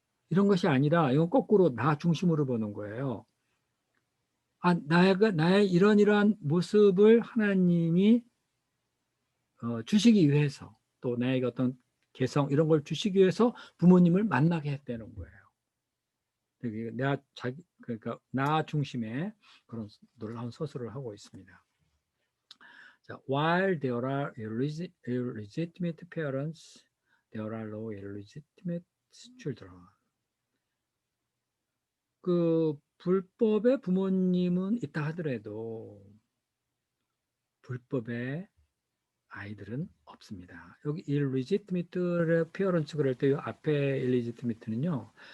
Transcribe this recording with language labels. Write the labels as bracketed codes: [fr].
[ko] 이런 것이 아니라 이건 거꾸로 나 중심으로 보는 거예요. 나의 이러한 모습을 하나님이 주시기 위해서 또 나에게 어떤 개성 이런 걸 주시기 위해서 부모님을 만나게 했다는 거예요. 그러니까 나 중심의 그런 놀라운 서술을 하고 있습니다. [en] 자, while there are illegitimate parents, there are no illegitimate children. [ko] 그 불법의 부모님은 있다 하더라도 불법의 아이들은 없습니다. 여기 [en] illegitimate parents [ko] 그럴 때 앞에 illegitimate는요.